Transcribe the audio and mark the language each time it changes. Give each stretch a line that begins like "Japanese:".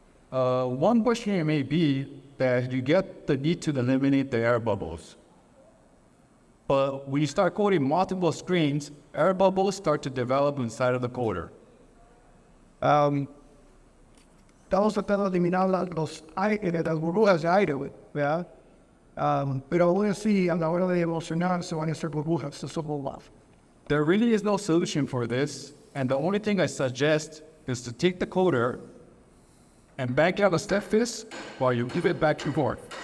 English: One question here may be that you get the need to eliminate the air bubbles. But when you start coating multiple screens, air bubbles start to develop inside of the coater.
Spanish: Estamos tratando de eliminar las burbujas de aire, ¿verdad? Pero aún así, a la hora de emulsionar, se van a hacer burbujas, eso es muy
English: There really is no solution for this, and the only thing I suggest is to take the coater and back out a step fist while you give it back and forth.